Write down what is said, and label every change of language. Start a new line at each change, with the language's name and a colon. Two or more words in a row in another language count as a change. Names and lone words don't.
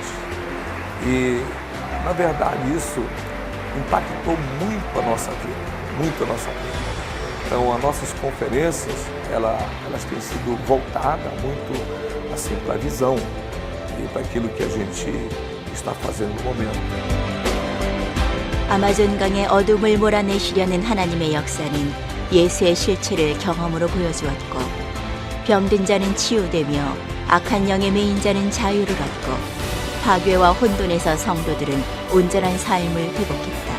Portuguese: E, na verdade, isso impactou muito a nossa vida, muito a nossa vida. Então, as nossas conferências, elas têm sido voltadas muito assim, para a visão e para aquilo que a gente está fazendo no momento.
Korean: 아마존강의 어둠을 몰아내시려는 하나님의 역사는 예수의 실체를 경험으로 보여주었고 병든 자는 치유되며 악한 영에 매인 자는 자유를 얻고 파괴와 혼돈에서 성도들은 온전한 삶을 회복했다.